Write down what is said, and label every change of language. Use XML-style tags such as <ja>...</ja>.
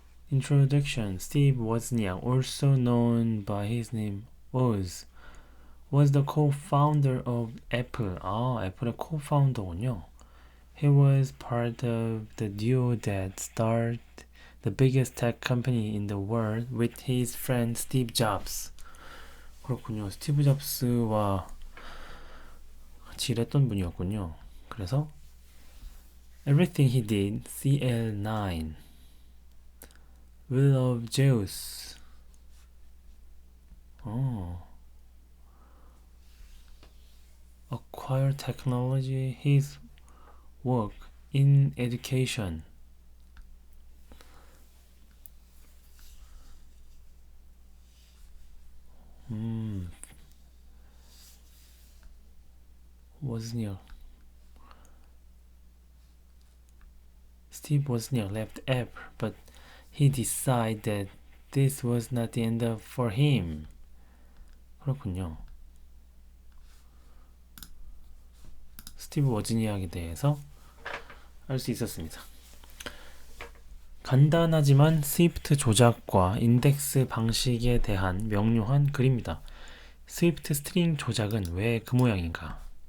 <en>Introduction Steve Wozniak, also known by his name Woz, was the co-founder of Apple.</en> <ko>애플의 co-founder군요.</ko> <en>He was part of the duo that started the biggest tech company in the world with his friend Steve Jobs.</en> <ko>그렇군요. 스티브 잡스와 같이 일했던 분이었군요.</ko> <en>그래서 Everything he did, CL9, Will of Zeus. Acquire technology, his work in education. Wozniak. Steve Wozniak left Apple, but he decided that this was not the end for him.</en> <ko>그렇군요. 스티브 워즈니악에 대해서 알 수 있었습니다. 간단하지만 스위프트 조작과 인덱스 방식에 대한 명료한 글입니다. 스위프트 스트링 조작은 왜 그 모양인가?</ko>